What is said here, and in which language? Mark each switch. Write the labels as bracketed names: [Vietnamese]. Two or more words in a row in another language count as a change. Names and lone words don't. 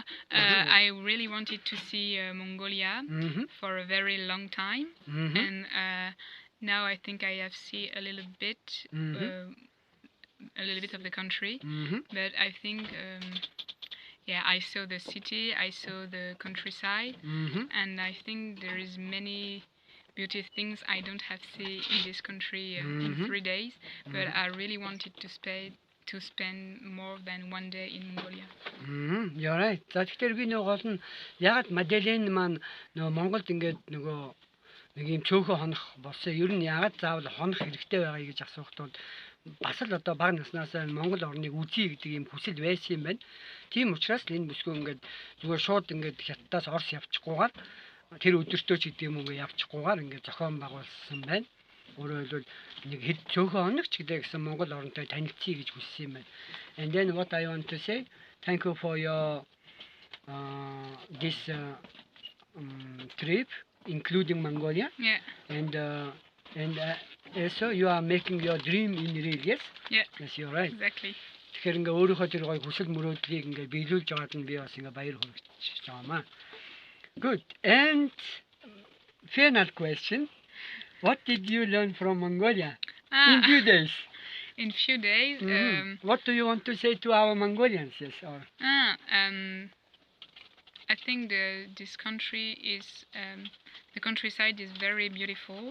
[English] I really wanted to see Mongolia for a very long time, and now I think I have seen a little bit of the country, but I think yeah, I saw the city, I saw the countryside, and I think there is many beautiful things I don't have seen in this country in 3 days, but I really wanted to spend more than 1 day in Mongolia. You're right. [Mongolian] За тэгэхээр би нөгөө гол нь ягаад Madeleine маань нөгөө Монголд ингээд нөгөө нэг юм цөөхөн хонох болсон. Ер нь ягаад заавал хонох хэрэгтэй байгаа гэж асуухад бол бас л одоо бага наснасаа Монгол орныг үзье гэдэг юм хүсэл байсан юм байна. Тийм учраас л энэ бүсгүй ингээд зүгээр шууд ингээд хятадаас Орос явчихгүйгээр тэр өдөртөө ч гэдэг юм уу явчихгүйгээр ингээд зохион байгуулсан байна. Өөрөөр хэлбэл нэг хэд цөөхөн хоног ч гэдэг гэсэн Монгол оронтой танилцъя гэж хүссэн юм байна. [English] And then what I want to say, thank you for your this trip, including Mongolia. Yeah. And also you are making your dream in real, yes? Yeah. Yes, you're right. Exactly. [Mongolian] Тэгэхээр ингээ өөрийнхөө тэр гоё хүсэл мөрөөдлийг ингээ биелүүлж байгаад нь би бас ингээ баяр хүргэж байгаамаа. [English] Good. And final question. What did you learn from Mongolia in few days? In few days. What do you want to say to our Mongolians? Yes. Or I think this country is the countryside is very beautiful.